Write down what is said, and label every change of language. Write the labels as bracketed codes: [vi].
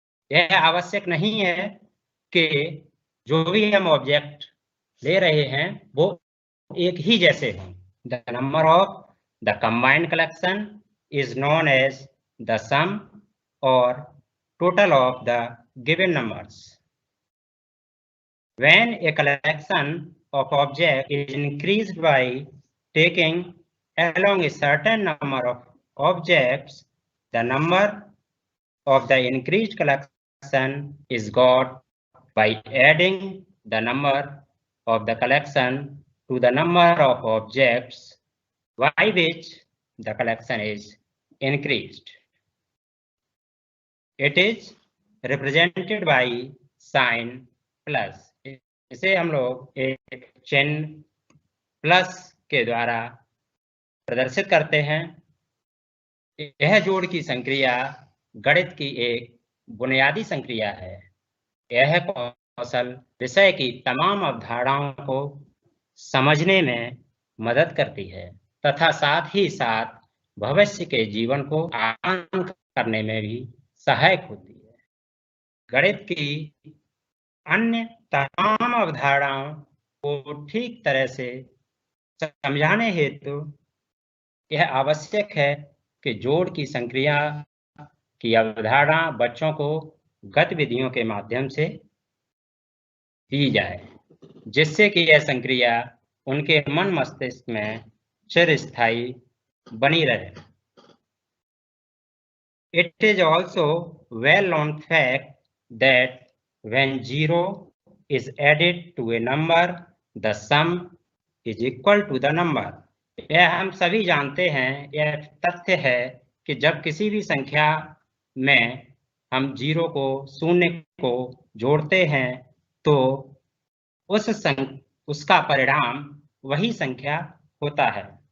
[hi] यह आवश्यक नहीं है कि जो भी हम ऑब्जेक्ट ले रहे हैं वो एक ही जैसे हों। [en] The number of the combined collection is known as the sum और total of the given numbers. When a collection of objects is increased by taking along a certain number of objects, the number of the increased collection is got by adding the number of the collection to the number of objects by which the collection is increased. It is represented by sign plus. [hi] इसे हम लोग एक चिन्ह plus के द्वारा प्रदर्शित करते हैं। यह जोड़ की संक्रिया गणित की एक बुनियादी संक्रिया है। यह कौशल विषय की तमाम अवधारणाओं को समझने में मदद करती है तथा साथ ही साथ भविष्य के जीवन को आसान करने में भी सहायक होती है। गणित की अन्य तमाम अवधारणाओं को ठीक तरह से समझाने हेतु यह आवश्यक है कि जोड़ की संक्रिया की अवधारणा बच्चों को गतिविधियों के माध्यम से दी जाए, जिससे कि यह संक्रिया उनके मन मस्तिष्क में चिरस्थायी बनी रहे। [en] It is also well known fact that when 0 is added to a number, the sum is equal to the number. [hi] यह हम सभी जानते हैं, यह तथ्य है कि जब किसी भी संख्या में हम 0 को शून्य को जोड़ते हैं तो उसका परिणाम वही संख्या होता है।